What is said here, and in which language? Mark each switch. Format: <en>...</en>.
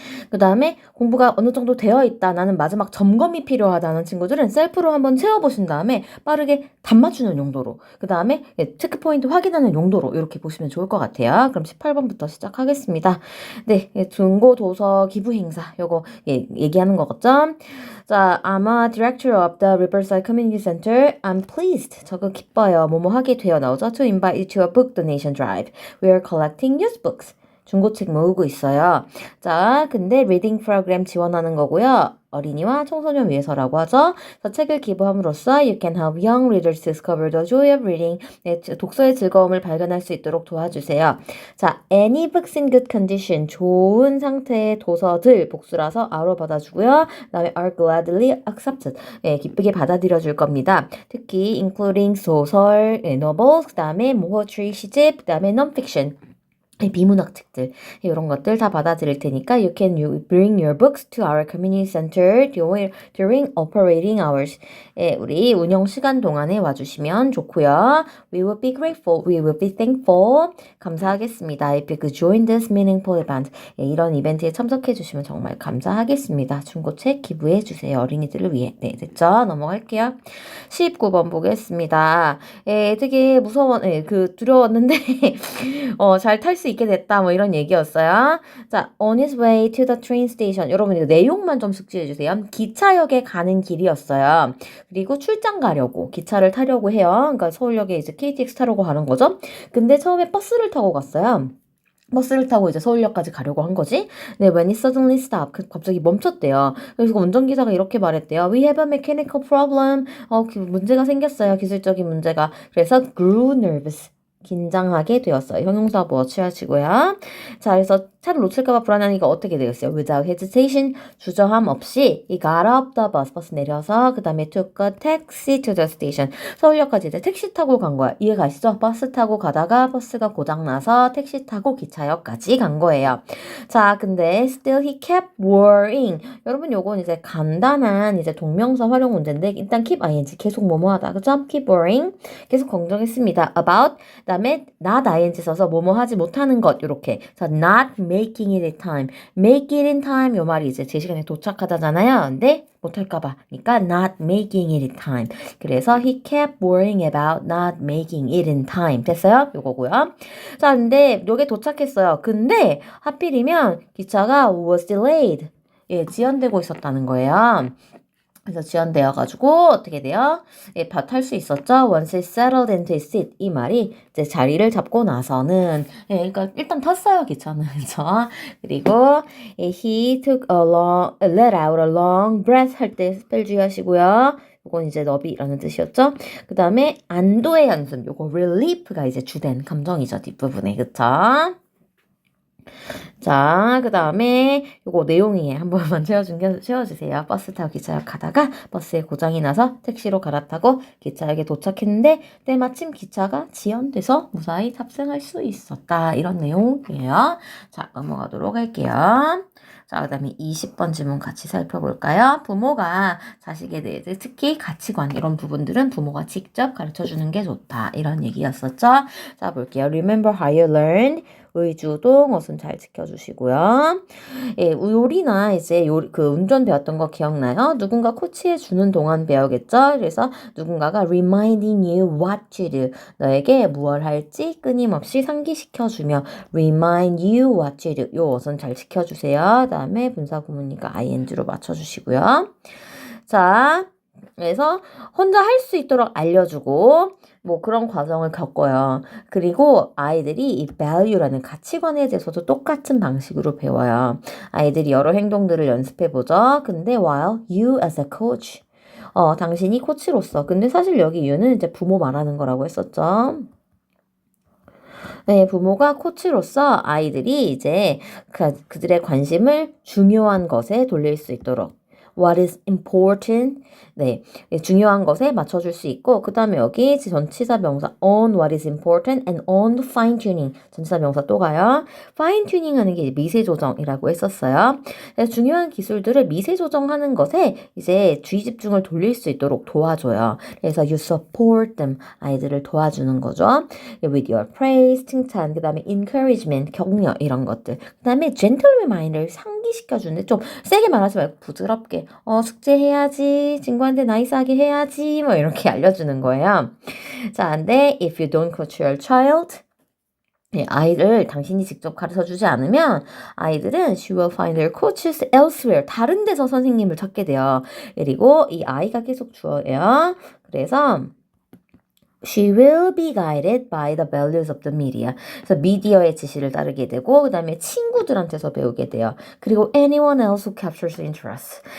<ko>그 다음에 공부가 어느 정도 되어 있다. 나는 마지막 점검이 필요하다는 친구들은 셀프로 한번 채워보신 다음에 빠르게 답 맞추는 용도로 그 다음에 체크포인트 확인하는 용도로 이렇게 보시면 좋을 것 같아요. 그럼 18번부터 시작하겠습니다. 네, 중고도서 기부 행사 요거 얘기하는 거겠죠?</ko> <en>자, I'm a director of the Riverside Community Center. I'm pleased.</en> <ko>저거 기뻐요. 뭐뭐 하게 되어 나오죠?</ko> <en>To invite you to a book donation drive. We are collecting used books.</en> <ko>중고책 모으고 있어요. 자, 근데 리딩 프로그램 지원하는 거고요. 어린이와 청소년 위해서라고 하죠. 그래서 책을 기부함으로써</ko> <en>you can help young readers discover the joy of reading.</en> <ko>네, 독서의 즐거움을 발견할 수 있도록 도와주세요.</ko> <en>자, any books in good condition.</en> <ko>좋은 상태의 도서들 복수라서 R로 받아주고요.</ko> <en>그 다음에 are gladly accepted.</en> <ko>네, 기쁘게 받아들여 줄 겁니다. 특히 including 소설, novels, 그 다음에 poetry, 시집, 그 다음에 non-fiction. 비문학 책들 이런 것들 다 받아들일 테니까</ko> <en>you can bring your books to our community center during operating hours.</en> <ko>우리 운영 시간 동안에 와주시면 좋고요.</ko> <en>We will be grateful. We will be thankful.</en> <ko>감사하겠습니다.</ko> <en>If you could join this meaningful event.</en> <ko>이런 이벤트에 참석해 주시면 정말 감사하겠습니다. 중고책 기부해 주세요. 어린이들을 위해. 네, 됐죠? 넘어갈게요. 19번 보겠습니다. 되게 두려웠는데 잘 탈 수 있게 됐다 뭐 이런 얘기였어요.</ko> <en>자, on his way to the train station.</en> <ko>여러분 이거 내용만 좀 숙지해 주세요. 기차역에 가는 길이었어요. 그리고 출장 가려고 기차를 타려고 해요. 그러니까 서울역에 이제 KTX 타려고 가는 거죠. 근데 처음에 버스를 타고 갔어요. 버스를 타고 이제 서울역까지 가려고 한 거지.</ko> <en>네, when it suddenly stopped.</en> <ko>갑자기 멈췄대요. 그래서 운전기사가 이렇게 말했대요.</ko> <en>We have a mechanical problem.</en> <ko>문제가 생겼어요. 기술적인 문제가.</ko> <en>그래서 grew nervous.</en> <ko>긴장하게 되었어요. 형용사 뭐 취하시고요. 자, 그래서 차를 놓칠까봐 불안하니까 어떻게 되겠어요?</ko> <en>Without hesitation,</en> <ko>주저함 없이</ko> <en>he got up the bus,</en> <ko>버스 내려서</ko> <en>그 다음에 took a taxi to the station.</en> <ko>서울역까지 이제 택시 타고 간 거야. 이해 가시죠? 버스 타고 가다가 버스가 고장나서 택시 타고 기차역까지 간 거예요.</ko> <en>자, 근데 still he kept worrying.</en> <ko>여러분 요건 이제 간단한 이제 동명사 활용 문제인데 일단 keep ing 계속 뭐뭐하다. 그죠? keep worrying. 계속 걱정했습니다. about 그다음에 not ing 써서 뭐뭐 하지 못하는 것 이렇게.</ko> <en>자, not making it in time.</en> <ko>make it in time 요 말이 이제 제 시간에 도착하다잖아요. 근데 못할까봐.</ko> <en>그러니까 not making it in time. 그래서 he kept worrying about not making it in time.</en> <ko>됐어요? 요거고요. 자, 근데 요게 도착했어요. 근데 하필이면 기차가 was delayed. 지연되고 있었다는 거예요. 그래서 지연되어가지고 어떻게 돼요? 탈 수 있었죠?</ko> <en>Once it settled into its seat.</en> <ko>이 말이 이제 자리를 잡고 나서는 그러니까 일단 탔어요 기차는 그죠?</ko> <en>그리고 he took let out a long breath</en> <ko>할 때 스펠 주의하시고요. 이건 이제 너비라는 뜻이었죠? 그 다음에 안도의 한숨. 요거 relief가 이제 주된 감정이죠 뒷부분에 그쵸? 자, 그 다음에 요거 내용이 한 번만 채워주세요. 버스 타고 기차역 가다가 버스에 고장이 나서 택시로 갈아타고 기차역에 도착했는데 때마침 기차가 지연돼서 무사히 탑승할 수 있었다. 이런 내용이에요. 자, 넘어가도록 할게요. 자, 그 다음에 20번 질문 같이 살펴볼까요? 부모가 자식에 대해서 특히 가치관 이런 부분들은 부모가 직접 가르쳐주는 게 좋다. 이런 얘기였었죠. 자, 볼게요.</ko> <en>Remember how you learned.</en> <ko>의주동 어순 잘 지켜주시고요. 요리나 이제 운전 배웠던 거 기억나요? 누군가 코치해 주는 동안 배우겠죠? 그래서 누군가가</ko> <en>reminding you what to do.</en> <ko>너에게 무엇 할지 끊임없이 상기시켜주며</ko> <en>remind you what to do.</en> <ko>요 어순 잘 지켜주세요. 그 다음에 분사 구문이니까 ing로 맞춰주시고요. 자, 그래서 혼자 할 수 있도록 알려주고 뭐 그런 과정을 겪어요. 그리고 아이들이 이 value라는 가치관에 대해서도 똑같은 방식으로 배워요. 아이들이 여러 행동들을 연습해보죠.</ko> <en>근데 while you as a coach,</en> <ko>당신이 코치로서. 근데 사실 여기 you는 이제 부모 말하는 거라고 했었죠. 네, 부모가 코치로서 아이들이 이제 그들의 관심을 중요한 것에 돌릴 수 있도록</ko> <en>what is important,</en> <ko>네, 중요한 것에 맞춰줄 수 있고 그 다음에 여기 전치사 명사</ko> <en>on what is important and on fine tuning</en> <ko>전치사 명사 또 가요. fine tuning 하는 게 미세 조정이라고 했었어요. 그래서 중요한 기술들을 미세 조정하는 것에 이제 주의 집중을 돌릴 수 있도록 도와줘요. 그래서</ko> <en>you support them,</en> <ko>아이들을 도와주는 거죠.</ko> <en>with your praise,</en> <ko>칭찬, 그 다음에 encouragement, 격려 이런 것들. 그 다음에 gentle reminder를 상기시켜주는데 좀 세게 말하지 말고 부드럽게 숙제해야지, 친구한테 나이스하게 해야지 뭐 이렇게 알려주는 거예요.</ko> <en>자, 근데 if you don't coach your child, 네,</en> <ko>아이를 당신이 직접 가르쳐주지 않으면 아이들은</ko> <en>she will find their coaches elsewhere.</en> <ko>다른 데서 선생님을 찾게 돼요. 그리고 이 아이가 계속 주어예요.</ko> <en>그래서 She will be guided by the values of the media.</en> <ko>그래서 미디어의 지시를 따르게 되고 그 다음에 친구들한테서 배우게 돼요.</ko> <en>그리고 anyone else who captures interest.</en>